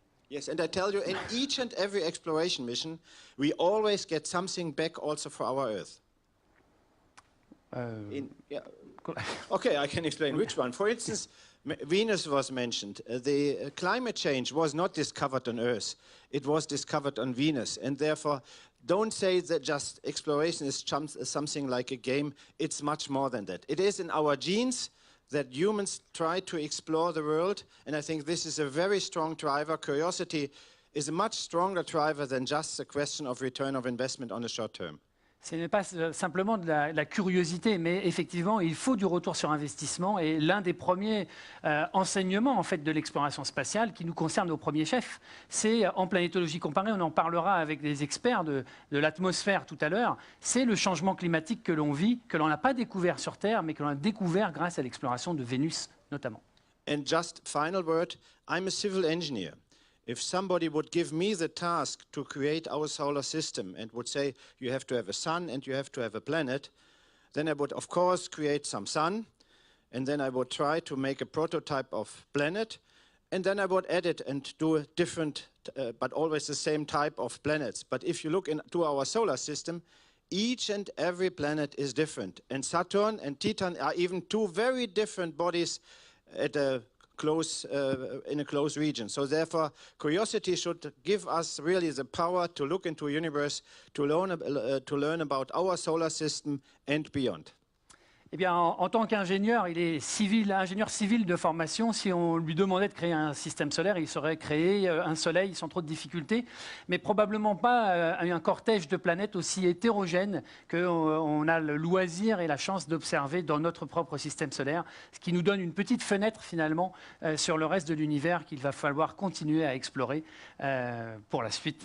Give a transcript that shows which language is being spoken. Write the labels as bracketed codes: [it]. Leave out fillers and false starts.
[en] Yes, and I tell you, in each and every exploration mission, we always get something back also for our Earth. Okay, I can explain which one. For instance, Venus was mentioned. The climate change was not discovered on Earth. It was discovered on Venus. And therefore, don't say that just exploration is something like a game. It's much more than that. It is in our genes that humans try to explore the world, and I think this is a very strong driver. Curiosity is a much stronger driver than just the question of return of investment on the short term. [fr] Ce n'est pas simplement de la curiosité, mais effectivement, il faut du retour sur investissement. Et l'un des premiers enseignements en fait, de l'exploration spatiale qui nous concerne au premier chef, c'est en planétologie comparée, on en parlera avec des experts de l'atmosphère tout à l'heure, c'est le changement climatique que l'on vit, que l'on n'a pas découvert sur Terre, mais que l'on a découvert grâce à l'exploration de Vénus notamment. [en] And just final word, I'm a civil engineer. If somebody would give me the task to create our solar system and would say, you have to have a sun and you have to have a planet, then I would, of course, create some sun, and then I would try to make a prototype of planet, and then I would edit and do a different, but always the same type of planets. But if you look into our solar system, each and every planet is different. And Saturn and Titan are even two very different bodies at a in a close region. So therefore, curiosity should give us really the power to look into a universe, to learn about our solar system and beyond. [fr] Eh bien, en tant qu'ingénieur, il est ingénieur civil de formation. Si on lui demandait de créer un système solaire, il saurait créer un soleil sans trop de difficultés, mais probablement pas un cortège de planètes aussi hétérogène qu'on a le loisir et la chance d'observer dans notre propre système solaire, ce qui nous donne une petite fenêtre finalement sur le reste de l'univers qu'il va falloir continuer à explorer pour la suite.